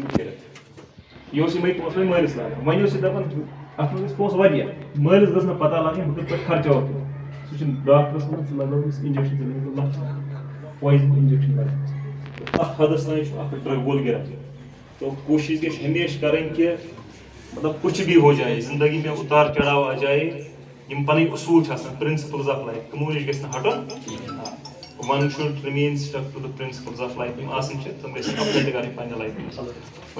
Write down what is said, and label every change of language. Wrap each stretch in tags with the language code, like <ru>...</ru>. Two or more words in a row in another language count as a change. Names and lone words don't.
<ks>نِمٕتۍ کٔرِتھ یہِ اوس یِمَے پونٛسہٕ وۄنۍ مٲلِس لاگان وۄنۍ اوس یہِ دَپان اَتھ منٛز ٲسۍ پونٛسہٕ واریاہ مٲلِس گٔژھ نہٕ پَتہ لَگٕنۍ بہٕ کِتھ پٲٹھۍ خرچاوَکھ سُہ چھُ ڈاکٹرَس وَنان ژٕ لگاو أمِس اِنجَکشن ژٕ دِمٕے بہٕ $1,00,000</ks> <en>poison injection</en> <ks>لگاوان اَتھ حدَس تانۍ چھُ اکھ ڈرٛگ وول گِران تو کوٗشِش گژھِ ہمیشہِ کَرٕنۍ کہِ مطلب</ks> <ur>کُچھ بھی ہو جائے زندگی میں اتار چڑھاو آ جائے</ur> <ks>یِم پَنٕنۍ اصوٗل چھِ آسان</ks> <en>principles of life</en> <ks>تِمو نِش گژھِ نہٕ ہٹُن</ks> <en>one should remain stuck to the principles of life</en> <ks>یِم آسان چھِ تِم گژھِ اپڈیٹ کَرٕنۍ پنٛنہِ لایفہِ منٛز</ks>